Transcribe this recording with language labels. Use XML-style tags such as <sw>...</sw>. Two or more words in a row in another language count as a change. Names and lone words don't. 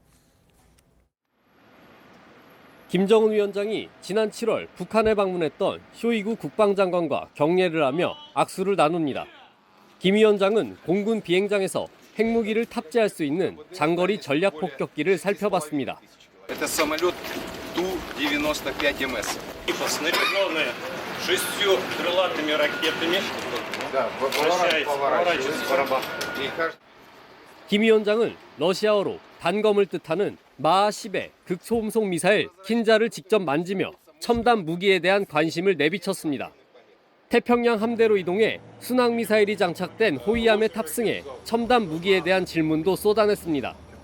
<ko>김정은 위원장이 지난 7월 북한에 방문했던 쇼이구 국방장관과 격례를 하며 악수를 나눕니다. 김 위원장은 공군 비행장에서 핵무기를 탑재할 수 있는 장거리 전략 폭격기를 살펴봤습니다.</ko> <ru>Это самолет Ту-95МС. Снаряженные 6 крылатыми ракетами.</ru> <ko>김 위원장은 러시아어로 단검을 뜻하는 마하-10의 극초음속 미사일 킨자를 직접 만지며 첨단 무기에 대한 관심을 내비쳤습니다. 태평양 함대로 이동해 순항미사일이 장착된 호위함에 탑승해 첨단 무기에 대한 질문도 쏟아냈습니다.</ko>